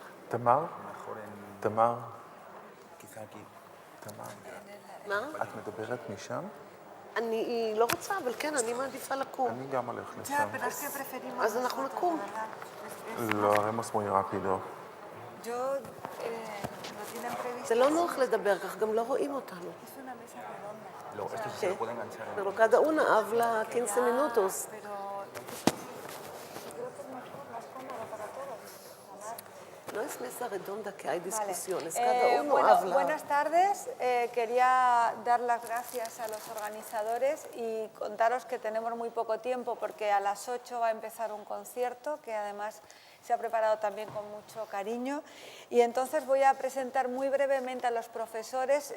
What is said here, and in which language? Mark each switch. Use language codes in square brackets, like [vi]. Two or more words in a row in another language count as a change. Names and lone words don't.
[he] תמר? תמר? תמר. מה? את מדברת משם? אני לא רוצה, אבל כן, אני מעדיפה לקום. אני גם הולך לשם. אז אנחנו נקום. [es] Lo haremos muy rápido. [he] זה לא נוח לדבר כך, גם לא רואים אותנו. [es] Pero cada una habla 15 minutos. No es mesa redonda que hay discusiones, cada uno habla. Buenas tardes, quería dar las gracias a los organizadores y contaros que tenemos muy poco tiempo porque a las 8 va a empezar un concierto que además se ha preparado también con mucho cariño y entonces voy a presentar muy brevemente a los profesores.